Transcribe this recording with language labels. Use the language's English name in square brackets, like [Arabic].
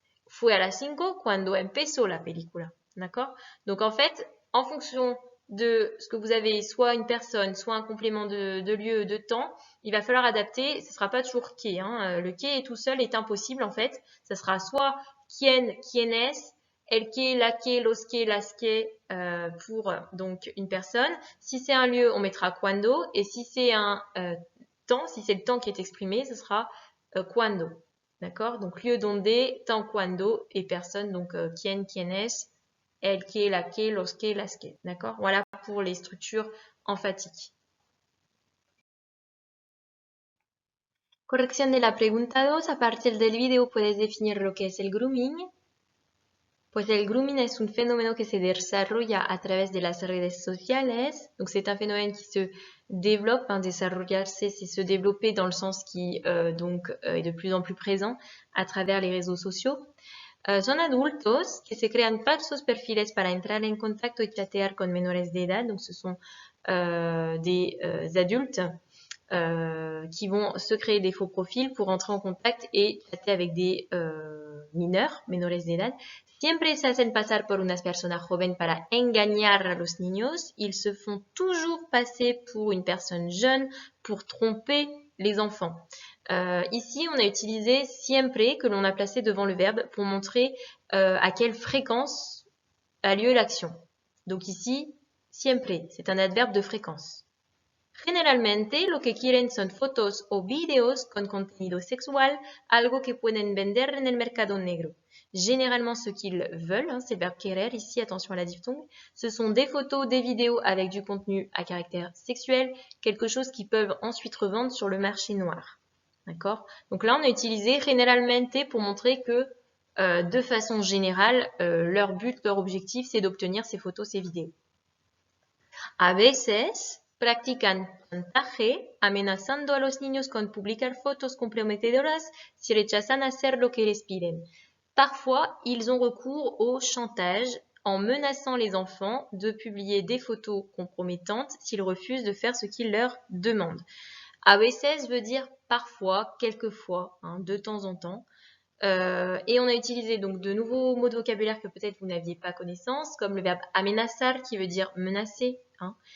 [Spanish] Fue a las 5 cuando empezó la película. [French] D'accord? Donc en fait, en fonction de ce que vous avez, soit une personne, soit un complément de lieu, de temps, il va falloir adapter. Ce ne sera pas toujours que. Hein. Le que tout seul est impossible en fait. Ça sera soit quien, quienes, el que, la que, los que, las que pour donc une personne. Si c'est un lieu, on mettra cuando. Et si c'est un temps, si c'est le temps qui est exprimé, ce sera cuando. D'accord? Donc lieu donde, temps cuando et personne, donc quien, quienes, el que, la que, los que, las que. D'accord? Voilà pour les structures emphatiques. [Spanish] Corrección de la pregunta 2. A partir del video puedes definir lo que es el grooming. Pues el grooming es un fenómeno que se desarrolla a través de las redes sociales. [French] Donc c'est un phénomène qui se développe, hein, desarrollarse, c'est se développer dans le sens qui est de plus en plus présent à travers les réseaux sociaux. [Spanish] Son adultos que se crean falsos perfiles para entrar en contacto y chatear con menores de edad. [French] Donc ce sont des adultes qui vont se créer des faux profils pour entrer en contact et chatter avec des mineurs, [Spanish] menores de edad. Siempre se hacen pasar por unas personas jóvenes para engañar a los niños. [French] Ils se font toujours passer pour une personne jeune pour tromper les enfants. Ici, on a utilisé siempre que l'on a placé devant le verbe pour montrer à quelle fréquence a lieu l'action. Donc ici, siempre, c'est un adverbe de fréquence. [Spanish] Generalmente lo que quieren son fotos o videos con contenido sexual, algo que pueden vender en el mercado negro. [French] Généralement, ce qu'ils veulent, hein, c'est le verbe querer, ici, attention à la diphtongue, ce sont des photos, des vidéos avec du contenu à caractère sexuel, quelque chose qu'ils peuvent ensuite revendre sur le marché noir. D'accord? Donc là, on a utilisé generalmente pour montrer que, de façon générale, leur but, leur objectif, c'est d'obtenir ces photos, ces vidéos. [Spanish] A veces, practican chantaje amenazando a los niños con publicar fotos comprometedoras si rechazan hacer lo que les piden. [French] Parfois, ils ont recours au chantage en menaçant les enfants de publier des photos compromettantes s'ils refusent de faire ce qu'ils leur demandent. A veces veut dire parfois, quelquefois, hein, de temps en temps. Et on a utilisé donc de nouveaux mots de vocabulaire que peut-être vous n'aviez pas connaissance, comme le verbe amenazar qui veut dire menacer. Hein.